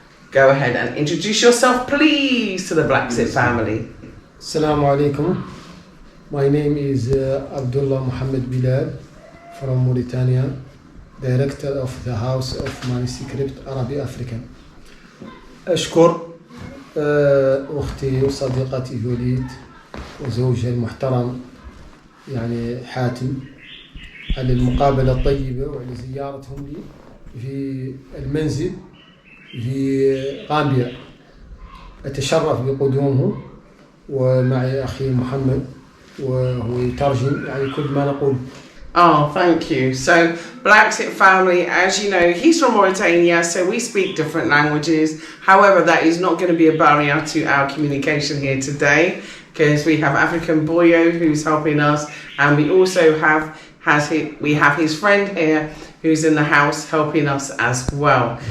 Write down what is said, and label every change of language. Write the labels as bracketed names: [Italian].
[English] Go ahead and introduce yourself, please, to the BlaXit family. [Arabic] Assalamu alaikum. [English] My name is Abdullah Muhammad Bilal from Mauritania, Director of the House of Manuscript Arabic African. [Arabic] أشكر أختي وصديقتي جوليت وزوجها المحترم يعني حاتم على المقابلة الطيبة وعلى زيارتهم لي في المنزل في غامبيا. أتشرف بقدومهم ومعي أخي محمد وهو يترجم يعني كل ما نقول. [English] Oh, thank you. So, BlaXit family, as you know, he's from Mauritania, so we speak different languages. However, that is not going to be a barrier to our communication here today, because we have African Boyo who's helping us, and we also have his friend here who's in the house helping us as well.